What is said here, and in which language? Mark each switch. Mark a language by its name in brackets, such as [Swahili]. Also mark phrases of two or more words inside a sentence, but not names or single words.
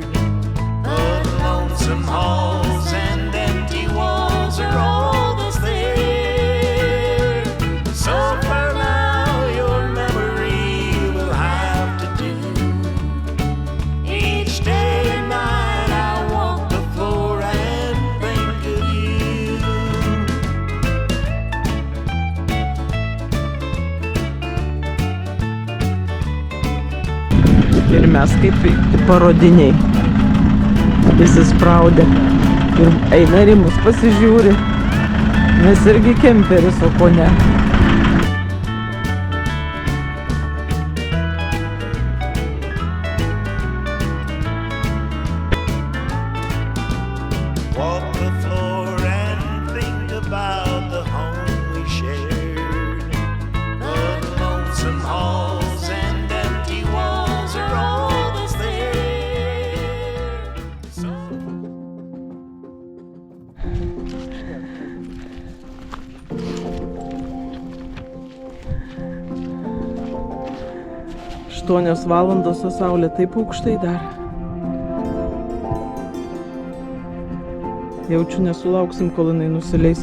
[English] The lonesome halls and empty walls are all that's there. So for now your memory will have to do. Each day and night I walk the floor and think of you. [Lithuanian] Ir mes kaip parodiniai. Įsispraudę. Ir eina ir į mus pasižiūri. Mes irgi kemperis, o ko ne. [English] Walk the floor and think about the home we shared. The lonesome halls and empty walls are all that's there. So [Lithuanian] Aštuonios valandos, o saulė taip aukštai dar. Jaučiu, nesulauksim, kol jinai nusileis.